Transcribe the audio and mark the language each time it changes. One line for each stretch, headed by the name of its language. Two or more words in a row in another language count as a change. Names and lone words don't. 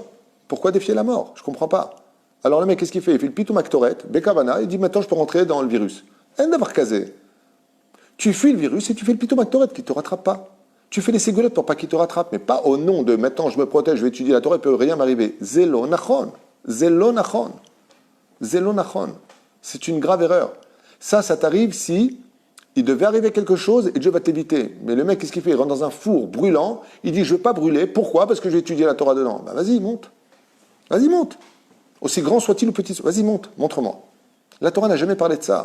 French: Pourquoi défier la mort? Je ne comprends pas. Alors le mec, qu'est-ce qu'il fait? Il fait le
Hebrew: פיטום הקטורת,
French: bekavana, il dit maintenant je peux rentrer dans le virus. Tu fuis le virus et tu fais le
Hebrew: פיטום הקטורת
French: qui ne te rattrape pas. Tu fais les ségoulettes pour pas qu'il te rattrape, mais pas au nom de maintenant je me protège, je vais étudier la Torah, il ne peut rien m'arriver.
Hebrew: זה לא נכון. זה לא נכון. זה לא נכון.
French: C'est une grave erreur. Ça t'arrive si il devait arriver quelque chose et Dieu va t'éviter. Mais le mec, qu'est-ce qu'il fait? Il rentre dans un four brûlant. Il dit, je ne veux pas brûler. Pourquoi? Parce que j'ai étudié la Torah dedans. Ben, vas-y, monte. Vas-y, monte. Aussi grand soit-il ou petit soit. Vas-y, monte. Montre-moi. La Torah n'a jamais parlé de ça.